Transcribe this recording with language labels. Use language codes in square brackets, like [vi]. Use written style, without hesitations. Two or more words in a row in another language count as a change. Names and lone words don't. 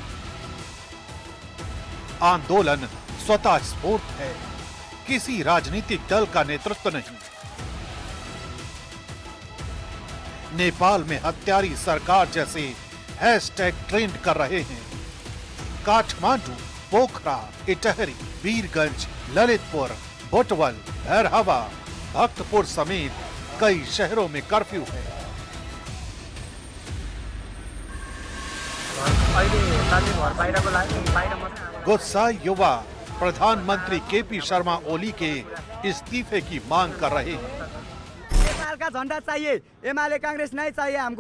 [hi] आंदोलन स्वतः स्फूर्त है, किसी राजनीतिक दल का नेतृत्व नहीं। नेपाल में हत्यारी सरकार जैसे हैशटैग ट्रेंड कर रहे हैं। काठमांडू, पोखरा, इटहरी, वीरगंज, ललितपुर, बुटवल, भैरहवा, भक्तपुर समेत कई शहरों में कर्फ्यू है। गुस्सा युवा प्रधानमंत्री केपी शर्मा ओली के इस्तीफे की मांग कर रहे हैं। नेपाल का झंडा चाहिए, एमएलए कांग्रेस नहीं चाहिए हमको।